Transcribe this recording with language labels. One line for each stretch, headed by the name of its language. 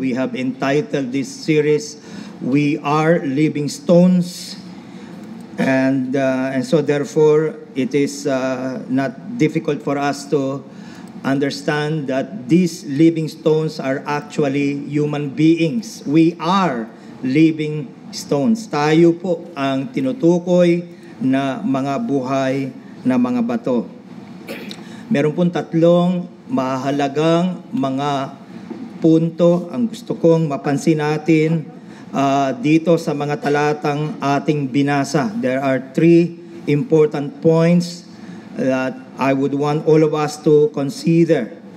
English: We have entitled this series, We Are Living Stones. And so therefore, it is not difficult for us to understand that these living stones are actually human beings. We are living stones.
Filipino: Tayo po ang tinutukoy na mga buhay na mga bato. Meron pong tatlong mahalagang mga punto ang gusto kong mapansin natin dito sa mga talatang ating binasa.
English: There are three important points that I would want all of us to consider.